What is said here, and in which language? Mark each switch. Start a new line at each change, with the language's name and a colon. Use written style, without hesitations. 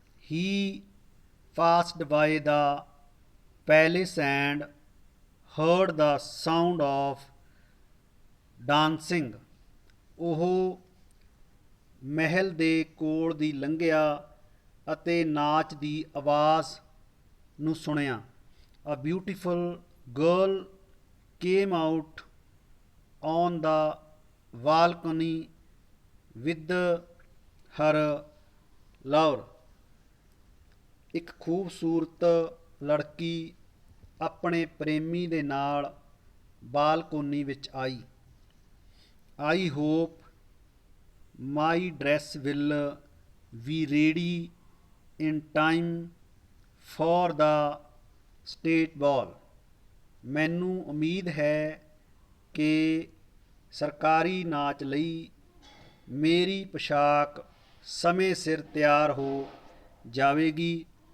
English: He passed by the palace and heard the sound of dancing,
Punjabi: ਉਹ ਮਹਿਲ ਦੇ ਕੋਲ ਦੀ ਲੰਘਿਆ ਅਤੇ ਨਾਚ ਦੀ ਆਵਾਜ਼ ਨੂੰ ਸੁਣਿਆ।
English: A beautiful girl came out on the balcony with her lover,
Punjabi: ਇੱਕ ਖੂਬਸੂਰਤ ਲੜਕੀ ਆਪਣੇ ਪ੍ਰੇਮੀ ਦੇ ਨਾਲ ਬਾਲਕੋਨੀ ਵਿੱਚ ਆਈ।
English: I hope my dress will be ready in time for the state ball,
Punjabi: ਮੈਨੂੰ ਉਮੀਦ ਹੈ ਕਿ ਸਰਕਾਰੀ ਨਾਚ ਲਈ ਮੇਰੀ ਪੋਸ਼ਾਕ ਸਮੇਂ ਸਿਰ ਤਿਆਰ ਹੋ ਜਾਵੇਗੀ।